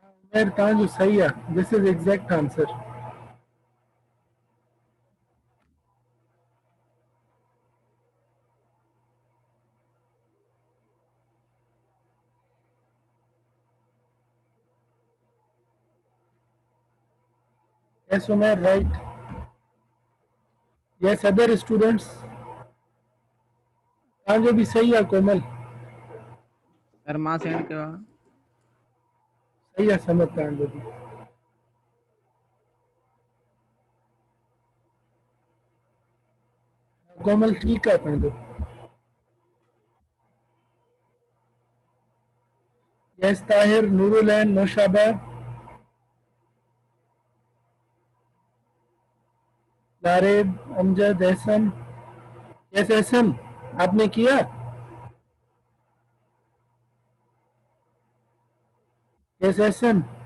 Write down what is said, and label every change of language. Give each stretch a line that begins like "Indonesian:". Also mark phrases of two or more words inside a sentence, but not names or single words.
Sindhi: उमेर तव्हांजो सही आहे,
English: this is exact answer. Yes, Umair, right. Yes, other students.
Sindhi: तव्हांजो बि सही आहे कोमल, सर मां सेंड कयो आहे. सही आहे समझ तव्हांजो बि. कोमल ठीकु आहे तव्हांजो.
English: यस ताहिर, नूरुल एंड नौशाबा, लारेब, अमजद, एहसन.
Hindi: यस एहसन, आपने किया? यस एहसन.